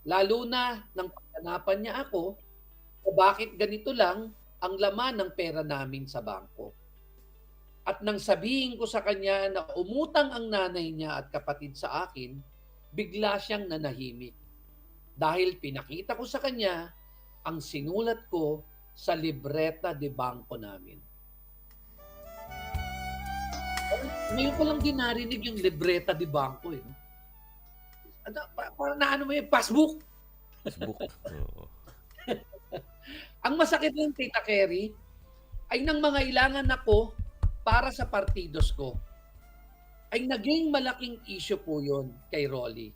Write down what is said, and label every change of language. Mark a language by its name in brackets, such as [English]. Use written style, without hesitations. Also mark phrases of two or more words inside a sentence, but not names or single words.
[Filipino] Lalo na nang paghanapan niya ako kung bakit ganito lang ang laman ng pera namin sa bangko. At nang sabihin ko sa kanya na umutang ang nanay niya at kapatid sa akin, bigla siyang nanahimik. Dahil pinakita ko sa kanya ang sinulat ko sa libreta de bangko namin. Ngayon ko lang din narinig yung libreta de bangko eh. Parang naano mo yung passbook. Facebook. Oo. Ang masakit ng Tita Kerry ay nang mangailangan ako para sa partidos ko, ay naging malaking issue po yun kay Rolly.